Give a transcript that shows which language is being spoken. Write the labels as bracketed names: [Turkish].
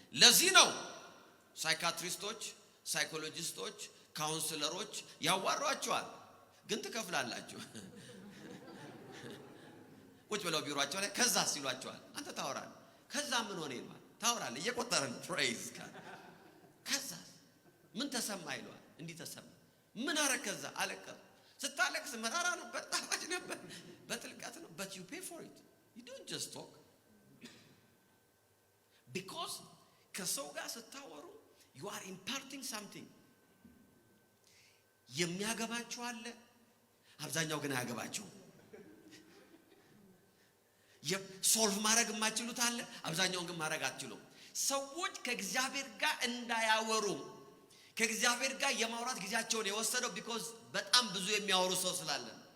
[Amharic] ለዚህ ነው ሳይካትሪስቶች፣ ሳይኮሎጂስቶች፣ ካውንስለሮች ያዋሯቸዋል፣ ግን ትከፍላላችሁ። ቁጭ ብለው ቢሮአቸው ላይ ከዛ ሲሏቸዋል አንተ ታወራለህ። ከዛ ምን ሆነ ይላል ታወራለህ እየቆጠረን praise God። ከዛ ምን ተሰማ ይሏል እንዲህ ተሰማ ምን አረከ ከዛ አለቀስ። ስታለቅስ መራራ ነበር ጣፋጭ ነበር በጥልቀት ነው። [English] but you pay for it. you don't just talk because [Amharic] ከሰው ጋር ስታወሩ [English] you are imparting something. [Amharic] የሚያገባችሁ አለ፣ አብዛኛው ግን አያገባችሁ። ሶልቭ ማድረግ የማይችሉት አለ፣ አብዛኛውን ግን ማድረግ አትችሉም። ሰዎች ከእግዚአብሔር ጋር እንዳያወሩ ከእግዚአብሔር ጋር የማውራት ጊዜያቸውን የወሰደው because በጣም ብዙ የሚያወሩ ሰው ስላለ።